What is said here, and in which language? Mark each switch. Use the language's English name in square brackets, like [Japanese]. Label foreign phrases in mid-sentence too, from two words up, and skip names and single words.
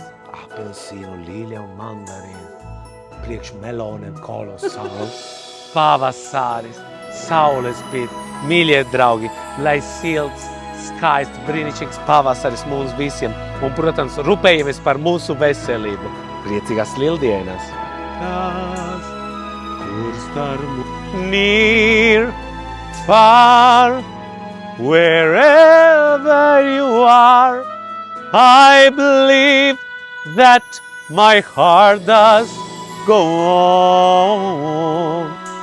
[Latvian] Apelsīnu, līļa un mandarīna. Priekš meloniem kolosāli. Pavasaris, saules spīd, mīļie draugi, lai silts, skaists, brīnišķīgs pavasaris mums visiem. Un, protams, rūpējamies par mūsu veselību. Priecīgās Lieldienas! [English] Near, far, wherever you are, I believe that my heart does go on.